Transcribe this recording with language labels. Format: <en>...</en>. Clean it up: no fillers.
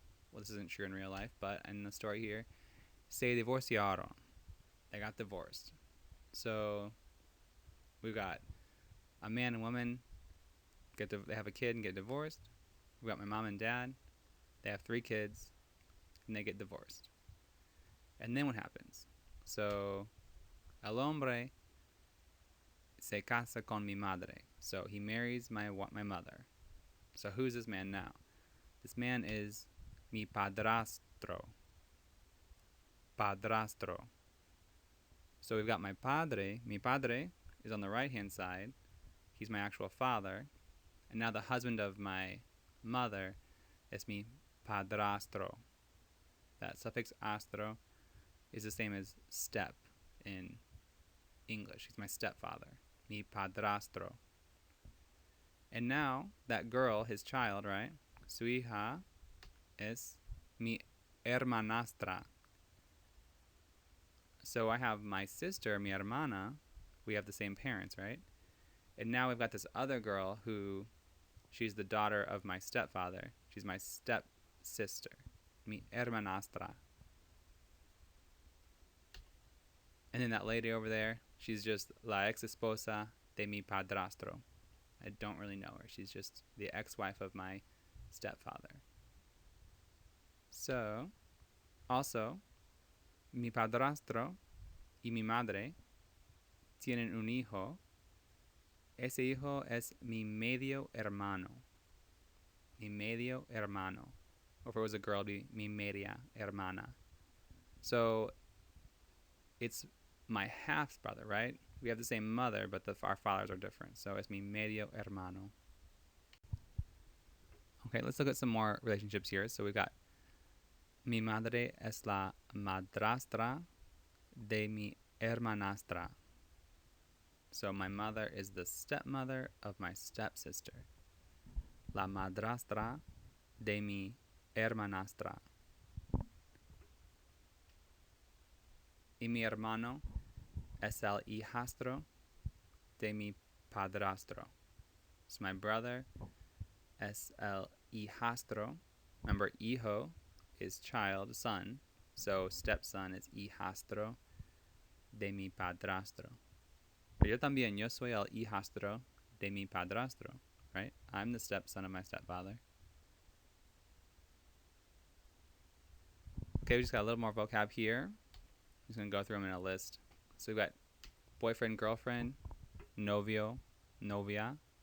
<en>Well, this isn't true in real life, but in the story here,</en> <es>se divorciaron.</es> <en>They got divorced. So we've got a man and woman. They have a kid and get divorced. We've got my mom and dad. They have 3 kids, and they get divorced. And then what happens?</en> <es>So el hombre se casa con mi madre.</es> <en>So he marries my mother. So who's this man now? This man is mi padrastro. Padrastro. So we've got my padre. Mi padre is on the right-hand side. He's my actual father. And now the husband of my mother is mi padrastro. That suffix astro is the same as step in English. He's my stepfather. Mi padrastro. And now that girl, his child, right?</en> <es>Su hija es mi hermanastra.</es> <en>So I have my sister, mi hermana. We have the same parents, right? And now we've got this other girl who, she's the daughter of my stepfather. She's my stepsister, mi hermanastra. And then that lady over there, she's just</en> <es>la ex esposa de mi padrastro.</es> <en>I don't really know her. She's just the ex-wife of my stepfather.</en> <es>So, also, mi padrastro y mi madre tienen un hijo. Ese hijo es mi medio hermano. Mi medio hermano.</es> <en>Or if it was a girl, it'd be</en> <es>mi media hermana.</es> <en>So it's my half brother, right? We have the same mother, but our fathers are different. So it's</en> <es>mi medio hermano.</es> <en>Okay, let's look at some more relationships here. So we've got</en> <es>mi madre es la madrastra de mi hermanastra.</es> <en>So my mother is the stepmother of my stepsister.</en> <es>La madrastra de mi hermanastra. Y mi hermano es el hijastro de mi padrastro.</es> <en>So my brother</en> <es>es el hijastro.</es> <en>Remember, hijo is child, son. So stepson is hijastro de mi padrastro.</en> <es>Pero yo también, yo soy el hijastro de mi padrastro, right?</es> <en>I'm the stepson of my stepfather. Okay, we just got a little more vocab here. I'm just going to go through them in a list. So we've got boyfriend, girlfriend, novio, novia.</en>